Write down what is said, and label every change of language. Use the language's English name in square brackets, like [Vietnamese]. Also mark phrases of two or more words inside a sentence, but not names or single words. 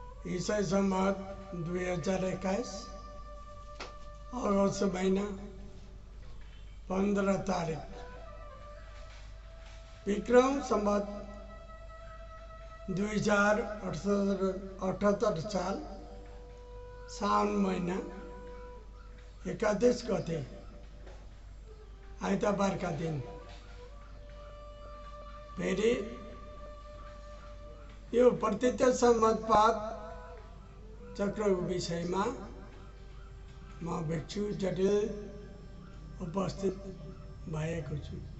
[Nepali] ईसाई संवत 2021 अगस्त महीना 15 तारीख विक्रम संवत 2078 साल साउन महीना 31 गते आइतबार का दिन फेरि यो प्रत्यक्ष संवतपात चक्रको विषयमा म भिक्षु जटिल उपस्थित भएको छु।